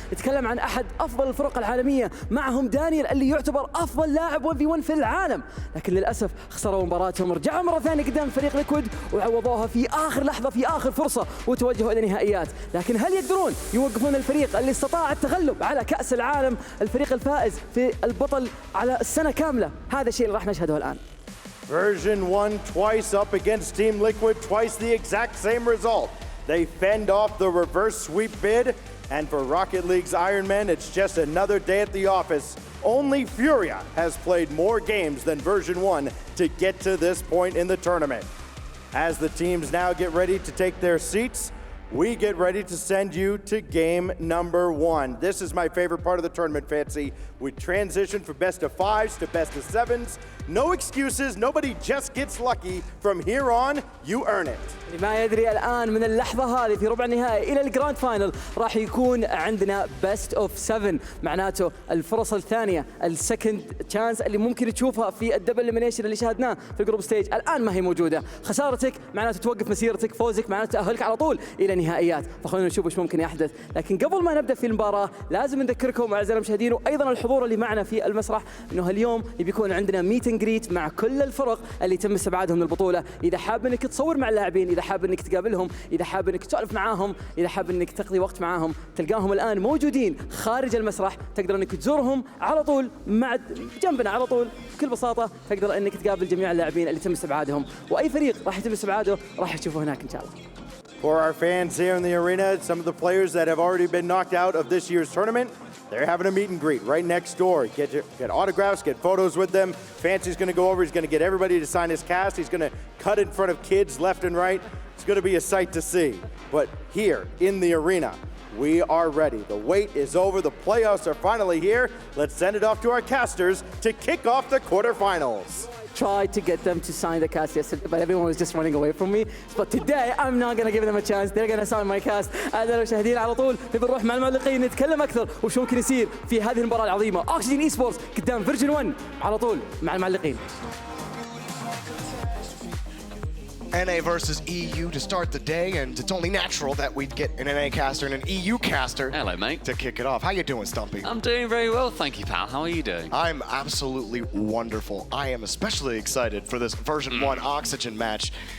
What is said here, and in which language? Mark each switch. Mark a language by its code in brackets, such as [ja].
[ar] نتكلم عن احد افضل الفرق العالميه، معهم دانيال اللي يعتبر افضل لاعب 1v1 في العالم، لكن للاسف خسروا مباراتهم. رجعوا مره ثانيه قدام فريق ليكويد وعوضوها في اخر لحظه في اخر فرصه وتوجهوا الى النهائيات. لكن هل يقدرون يوقفون الفريق اللي استطاع التغلب على كاس العالم، الفريق الفائز في البطل على السنه كامله؟ هذا الشيء اللي راح نشهده الان. [en] Version 1 twice up against Team Liquid, twice the exact same result. They fend off the reverse sweep bid, and for Rocket League's Iron Men, it's just another day at the office. Only Furia has played more games than Version 1 to get to this point in the tournament. As the teams now get ready to take their seats, we get ready to send you to game number 1. This is my favorite part of the tournament, Fancy. We transition from best of 5s to best of 7s. No excuses, nobody just gets lucky. From here on, you earn it. [ar] ما يدري الآن من اللحظة هذه في ربع النهائي إلى الجراند فاينل راح يكون عندنا بست اوف 7، معناته الفرص الثانية، السكند تشانس اللي ممكن تشوفها في الدبل إليمينيشن اللي شاهدناه في الجروب ستيج الآن ما هي موجودة. خسارتك معناته توقف مسيرتك، فوزك معناته تأهلك على طول إلى النهائيات، فخلونا نشوف وش ممكن يحدث. لكن قبل ما نبدأ في المباراة لازم نذكركم أعزائنا المشاهدين وأيضا الحضور اللي معنا في المسرح إنه اليوم بيكون عندنا ميت اند جريت مع كل الفرق اللي تم استبعادهم من البطولة. إذا حاب إنك تصور مع اللاعبين، إذا حاب إنك تقابلهم، إذا حاب إنك تسولف معاهم، إذا حاب إنك تقضي وقت معاهم، تلقاهم الآن موجودين خارج المسرح. تقدر إنك تزورهم على طول مع جنبنا على طول بكل بساطة. تقدر إنك تقابل جميع اللاعبين اللي تم استبعادهم، وأي فريق راح يتم استبعاده راح تشوفه هناك إن شاء الله. [en] For our fans here in the arena, some of the players that have already been knocked out of this year's tournament, they're having a meet and greet right next door. Get autographs, get photos with them. Fancy's going to go over. He's going to get everybody to sign his cast. He's going to cut in front of kids left and right. It's going to be a sight to see. But here in the arena, we are ready. The wait is over. The playoffs are finally here. Let's send it off to our casters to kick off the quarterfinals. Tried to get them to sign the cast yesterday, but everyone was just running away from me. But today, I'm not going to give them a chance. They're going to sign my cast. [ar] أعزائنا المشاهدين على طول بنروح مع المعلقين نتكلم أكثر وش ممكن يصير في هذه المباراة العظيمة. Oxygen Esports قدام Version 1 على طول مع المعلقين. [en] NA versus EU to start the day, and it's only natural that we'd get an NA caster and an EU caster. Hello, mate. To kick it off. How you doing, Stumpy? I'm doing very well, thank you, pal. How are you doing? I'm absolutely wonderful. I am especially excited for this Version 1 Oxygen match.